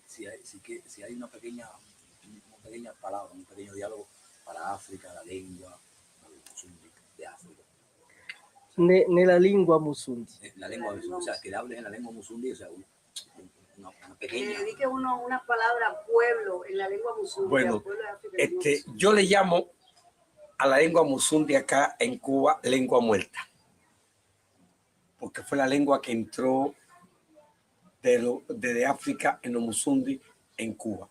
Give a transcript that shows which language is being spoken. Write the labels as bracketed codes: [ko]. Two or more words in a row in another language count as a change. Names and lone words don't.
[es] Si hay una pequeña palabra, un pequeño diálogo para África, la lengua de África. [it] Nella lingua Musundi. [es] La lengua Musundi, o sea, que hables en la lengua Musundi, o sea, una pequeña. Que dedique uno una palabra pueblo en la lengua Musundi. Bueno, yo le llamo a la lengua Musundi acá en Cuba lengua muerta, porque fue la lengua que entró desde África en los Musundi en Cuba.